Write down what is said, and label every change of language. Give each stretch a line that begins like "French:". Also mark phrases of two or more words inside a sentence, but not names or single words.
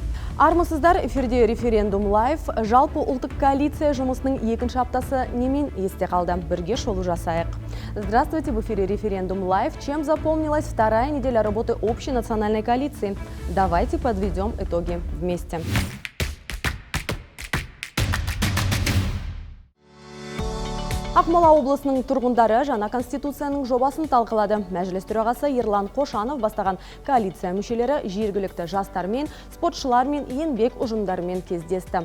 Kazakh: Армысыздар, эфирде референдум лайф. Жалпы ұлттық коалиция жұмысының екінші аптасы немен есте қалды? Бірге шолу жасайық.
Russian: Здравствуйте, в эфире референдум лайф. Чем запомнилась вторая неделя работы общей национальной коалиции? Давайте подведем итоги вместе.
Kazakh: Ақмола облысының тұрғындары жаңа конституцияның жобасын талқылады. Мәжіліс төрағасы Ерлан Қошанов бастаған коалиция мүшелері жергілікті жастармен, спортшылармен, еңбек ұжымдарымен кездесті.